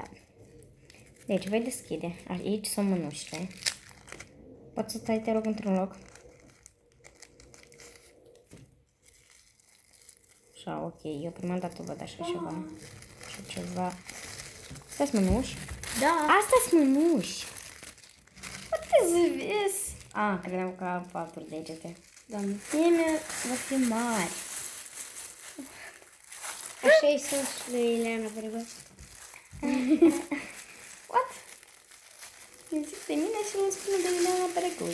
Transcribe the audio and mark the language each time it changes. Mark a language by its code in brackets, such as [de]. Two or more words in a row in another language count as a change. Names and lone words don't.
[ro] Deci, voi deschide. Aici sunt mânușile. Poți să stai, te rog, într-un loc? Așa, ok. Eu prima dată văd așa ceva. Așa ceva. Astea-s mânuși? Da. Astea-s mânuși. [en] What is this? [ro] Credeam că am 4 degete. Doamne. Mie va fi mari. Așa-i sunt și lui Ileana Vergă. [en] What? [ro] Îmi zic de mine și îmi spune de Ileana Berecului.